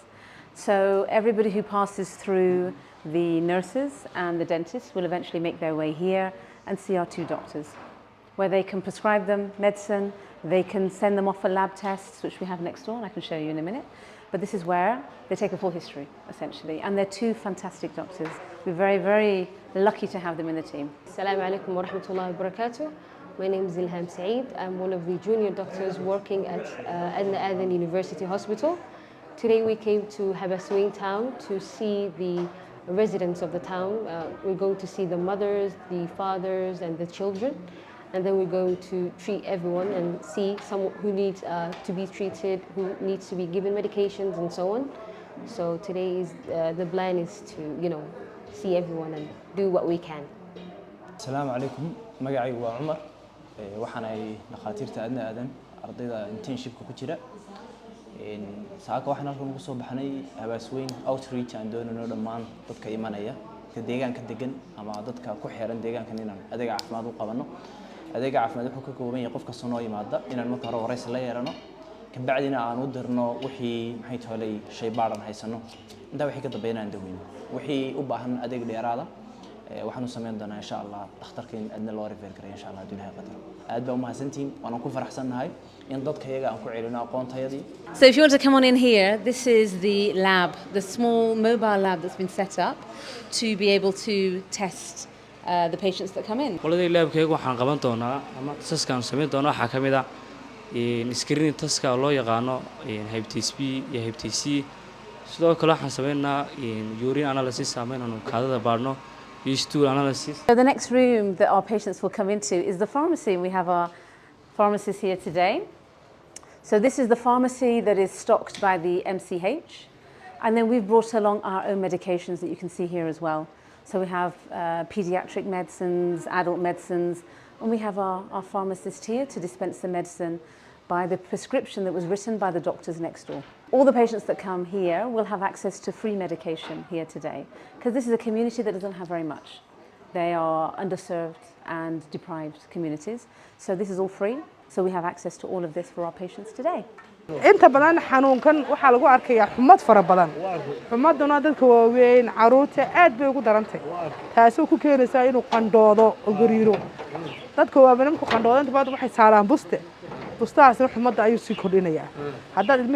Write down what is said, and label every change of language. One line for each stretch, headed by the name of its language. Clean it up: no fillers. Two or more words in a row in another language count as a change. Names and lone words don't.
English: So everybody who passes through the nurses and the dentists will eventually make their way here and see our two doctors, where they can prescribe them medicine. They can send them off for lab tests, which we have next door, and I can show you in a minute. But this is where they take a full history, essentially. And they're two fantastic doctors. We're very, very lucky to have them in the team.
Arabic: السلام عليكم ورحمة الله وبركاته.
English: My name is Ilham Saeed. I'm one of the junior doctors working at Edna Adan University Hospital. Today we came to Habaaswayn town to see the residents of the town. We're going to see the mothers, the fathers, and the children. And then we're going to treat everyone and see someone who needs to be treated, who needs to be given medications and so on. So today is the plan is to, see everyone and do what we can.
Arabic: السلام عليكم.
Somali: Magacaygu waa Umar. Waxaan ay dhakhaatiirta Edna Adan ardayda internshipka ku jira. Saaka waxaan halkan ugu soo baxnay Habaaswayn outreach aan doonayno dhamaan dadka imanaya ka deegaanka degan ama dadka ku xeeran deegaankan inaan adeeg caafimaad u qabanno. adeega caafimaad wuxuu ka kooban yahay qof kasta noo yimaada inaan marka hore waraysi la yeelano ka bacdina aan u dirno wixii maxay tahay shay baaran haysano inta wixii ka dambeeyana daweyno wixii u baahan adeeg dheeraada waxaan u sameyn doonaa
Arabic: إن شاء الله
Somali: dhakhtarkeen adna loo refer gareeyo
Arabic: إن شاء الله
Somali: dunaha qadar aad baa u mahadsantiin waan ku faraxsanahay in dadka iyaga aan ku celino aqoontayadii.
English: So if you want to come on in here, this is the lab, the small mobile lab that's been set up to be able to test the patients that come in.
Somali: qoladii laabkayga waxaan qaban doonaa ama taskan sameyn doonaa waxa kamid ah screening taska loo yaqaano
English: hepatitis B
Somali: iyo
English: hepatitis C
Somali: sidoo kale waxaan sameynaa
English: urine analysis
Somali: sameynano kaadada baarno
English: stool analysis. So the next room that our patients will come into is the pharmacy. We have our pharmacist here today. So this is the pharmacy that is stocked by the MCH, and then we've brought along our own medications that you can see here as well. So we have pediatric medicines, adult medicines, and we have our pharmacist here to dispense the medicine by the prescription that was written by the doctors next door. All the patients that come here will have access to free medication here today, because this is a community that doesn't have very much. They are underserved and deprived communities, so this is all free. So we have access to all of this for our patients today.
Somali: inta badan xanuunkan waxa lagu arkayaa xumad fara badan xumaduna dadka waaweyn caruurta aad bay ugu darantay taasoo ku keenaysa inuu qandhoodo oo gariiro dadka waaweyn ku qandhoodo inta badan waxay saaraan bustaasna xumadda ayuu sii kordhinayaa haddaad ilmihii